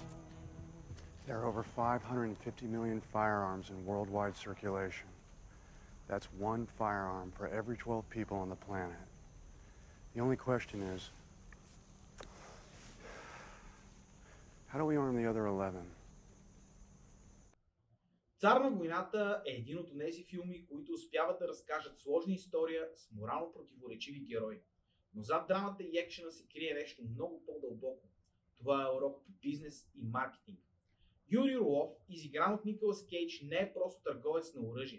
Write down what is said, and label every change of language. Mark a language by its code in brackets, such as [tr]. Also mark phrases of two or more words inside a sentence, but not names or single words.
[en] There are over 550 million firearms in worldwide circulation. That's one firearm for every 12 people on the planet. The only question is, how do we arm the other 11? [bg] Цар на войната е един от тези филми, които успяват да разкажат сложна история с морално противоречиви герои. Но зад драмата и екшена се крие нещо много по-дълбоко. Това е урок по бизнес и маркетинг. Юрий Орлов, изигран от Николас Кейдж, не е просто търговец на оръжие.